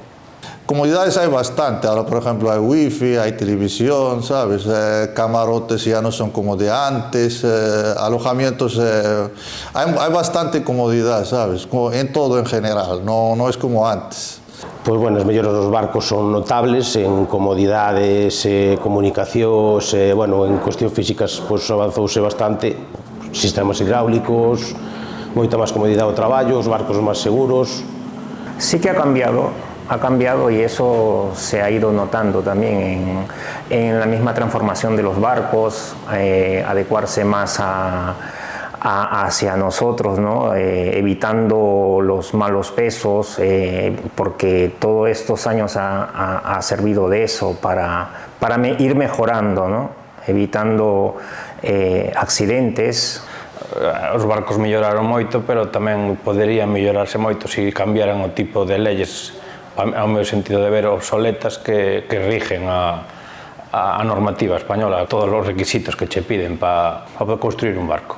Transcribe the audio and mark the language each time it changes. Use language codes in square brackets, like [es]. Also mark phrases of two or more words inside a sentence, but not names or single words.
[gl] Comodidades hai bastante, ahora por exemplo hai wifi, hai televisión, sabes, camarotes ya non son como de antes, alojamientos, hai bastante comodidade, sabes, en todo en general, non é como antes. Pois, bueno, as melloras dos barcos son notables en comodidades, comunicacións, bueno, en cuestión físicas, pois avanzouse bastante, sistemas hidráulicos, moita máis comodidade ao traballo, os barcos máis seguros. [es] Sí que ha cambiado y eso se ha ido notando también en la misma transformación de los barcos, adecuarse más hacia nosotros, ¿no? Evitando los malos pesos, porque todos estos años ha servido de eso para ir mejorando, ¿no? Evitando accidentes. [gl] Os barcos melloraron moito, pero tamén poderían mellorarse moito se cambiaran o tipo de leyes, ao meu sentido de ver, obsoletas que rigen a normativa española, todos os requisitos que che piden para construir un barco.